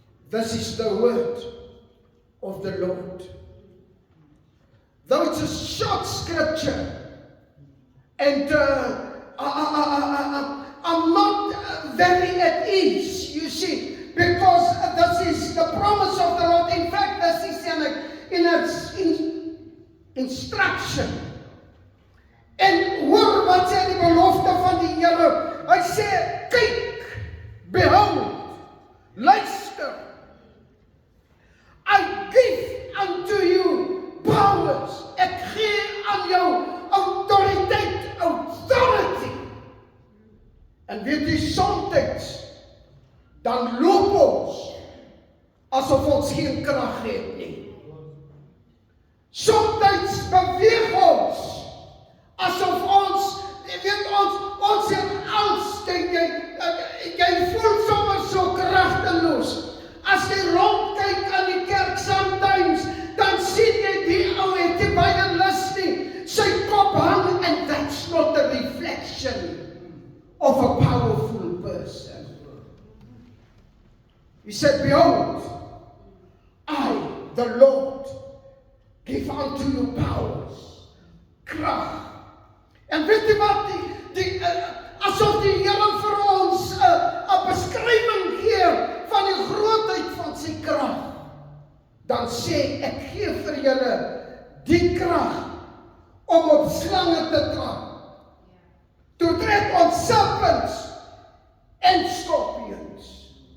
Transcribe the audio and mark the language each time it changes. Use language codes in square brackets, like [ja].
[en] This is the word of the Lord. Though it's a short scripture, and I'm not very at ease, you see, because this is the promise of the Lord. In fact, this is in its instruction. [af] En hoor wat sê die belofte van die Here. Hy sê, kyk, [en] behold, luister, I give unto you powers. [af] Ek gee aan jou autoriteit, authority. En weet jy, soms dan loop ons asof ons geen krag het nie. Soms beweeg ons asof ons, ons het angst, jy voel sommer so kragteloos. As jy rondkyk aan die kerk sometimes, dan sien jy die ou het nie baie lus nie. Sy kop hang, [en] and that's not a reflection of a powerful person. He said, behold, I, the Lord, give unto you powers, krag. [af] En weet jy wat, asof die Here vir ons 'n beskrywing gee van die grootheid van sy krag, dan sê, ek gee vir julle die krag om op slange te trap, [en] to tread on serpents and scorpions.